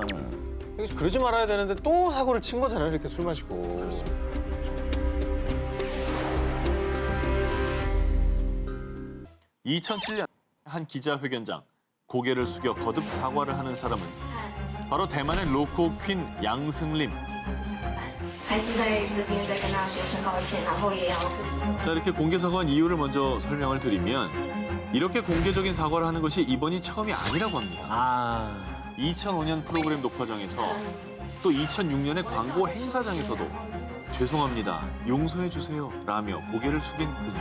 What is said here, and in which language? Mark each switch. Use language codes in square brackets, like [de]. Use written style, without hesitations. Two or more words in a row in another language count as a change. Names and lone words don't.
[ko] 그러지 말아야 되는데 또 사고를 친 거잖아요. 이렇게 술 마시고. 그렇습니다. 2007년 한 기자회견장 고개를 숙여 거듭 사과를 하는 사람은 바로 대만의 로코 퀸 양승림. [zh] 还是在这边再跟大家说声抱歉，然后也要 [ko] 자, 이렇게 공개 사과한 이유를 먼저 설명을 드리면 이렇게 공개적인 사과를 하는 것이 이번이 처음이 아니라고 합니다. 아. 2005년 프로그램 녹화장에서 또 2006년의 광고 행사장에서도 죄송합니다, 용서해 주세요 라며 고개를 숙인 그녀.